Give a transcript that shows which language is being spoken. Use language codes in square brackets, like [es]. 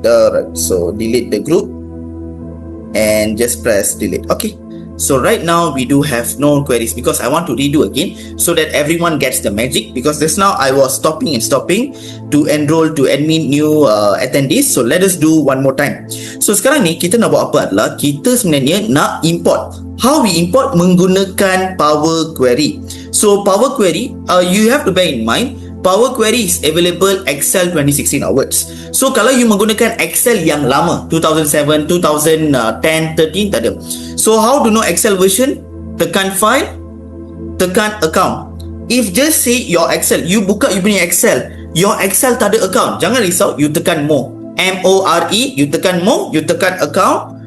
[en] Alright, so delete the group and just press delete. Okay, so right now we do have no queries because I want to redo again so that everyone gets the magic, because just now I was stopping to enroll to admin new attendees. So let us do one more time. [ms] So sekarang ni kita nak buat apa adalah kita sebenarnya nak import. [en] How we import? [ms] Menggunakan [en] Power Query. So Power Query, you have to bear in mind, Power Query is available Excel 2016 onwards. [ms] So kalau you menggunakan Excel yang lama, 2007, 2010, 13, tak ada. [en] So how to know Excel version? Tekan file, tekan account. If just say your Excel, you buka you punya Excel, your Excel [ms] tak ada [en] account, [ms] jangan risau, [en] you tekan more, M-O-R-E, you tekan more, you tekan account.